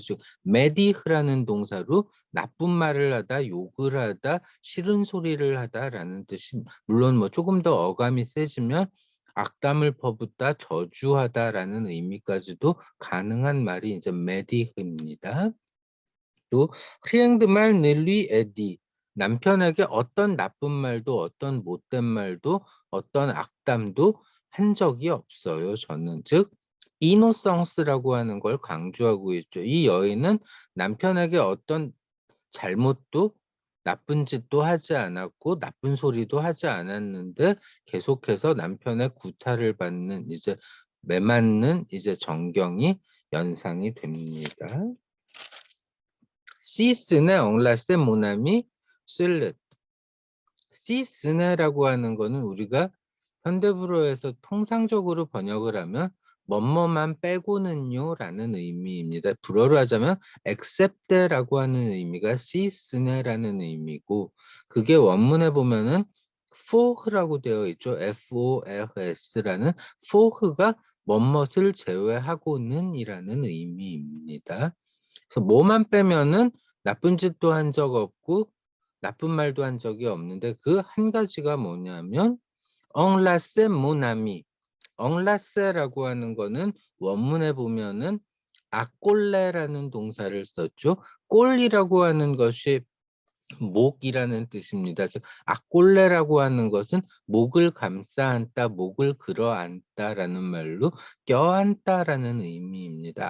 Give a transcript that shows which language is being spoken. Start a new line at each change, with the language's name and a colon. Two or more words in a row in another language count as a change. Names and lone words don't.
Korean: 즉 메디흐라는 동사로 나쁜 말을 하다, 욕을 하다, 싫은 소리를 하다라는 뜻이, 물론 뭐 조금 더 어감이 세지면 악담을 퍼붓다, 저주하다라는 의미까지도 가능한 말이 이제 메디흐입니다.
French: 또 rien de mal ne lui est dit.
Korean: 남편에게 어떤 나쁜 말도 어떤 못된 말도 어떤 악담도 한 적이 없어요. 저는 즉 이노성스라고 하는 걸 강조하고 있죠. 이 여인은 남편에게 어떤 잘못도 나쁜 짓도 하지 않았고 나쁜 소리도 하지 않았는데 계속해서 남편의 구타를 받는 이제 매맞는 이제 정경이 연상이 됩니다.
French: Si ce n'est enlacé mon ami sur le si ce n'est
Korean: 라고 하는 거는 우리가 현대불어에서 통상적으로 번역을 하면 뭐뭐만 빼고는요 라는 의미입니다. 불어로 하자면 except라고 하는 의미가
French: si ce n'est
Korean: 라는 의미고 그게 원문에 보면은 for라고 되어 있죠. FORS라는 for가 뭐뭇을 제외하고는 이라는 의미입니다. 그래서 뭐만 빼면은 나쁜 짓도 한 적 없고 나쁜 말도 한 적이 없는데 그 한 가지가 뭐냐면
French: enlacer mon ami.
Korean: enlacer라고 하는 거는 원문에 보면은 accoler라는 동사를 썼죠. 꼴이라고 하는 것이 목이라는 뜻입니다. 즉 accoler라고 하는 것은 목을 감싸 안다, 목을 끌어 안다라는 말로 껴안다라는 의미입니다.